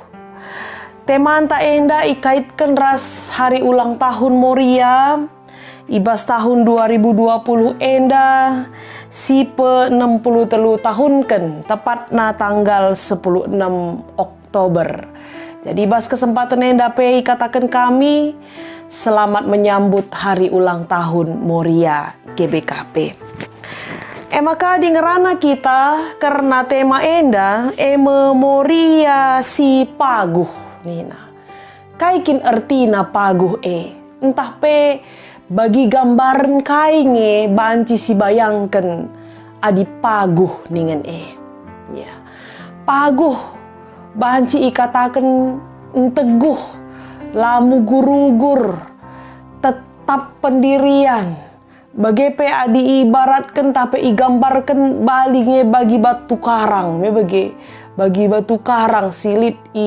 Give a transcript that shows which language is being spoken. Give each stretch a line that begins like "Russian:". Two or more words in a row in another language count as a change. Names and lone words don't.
Batak Karo: Tema anta enda ikaitkan ras
Indonesian: hari ulang tahun Moria
Batak Karo: ibas tahun 2020 enda si pe 63 tahun kan tepat na tanggal 16 Oktober. Jadi ibas kesempatan enda pe katakan kami
Indonesian: selamat menyambut hari ulang tahun Moria GBKP.
Batak Karo: Maka di ngerana kita karena tema enda Moria si paguh. Nina, kaikin artina paguh entah pe bagi gambaran kainge banci si bayangkan adi paguh ningen ya paguh banci ikatakan teguh lamu gurugur
Indonesian: tetap pendirian
Batak Karo: bagi pe adi ibaratkan tapi igambarkan balinge bagi batu karang me bagi batu karang silit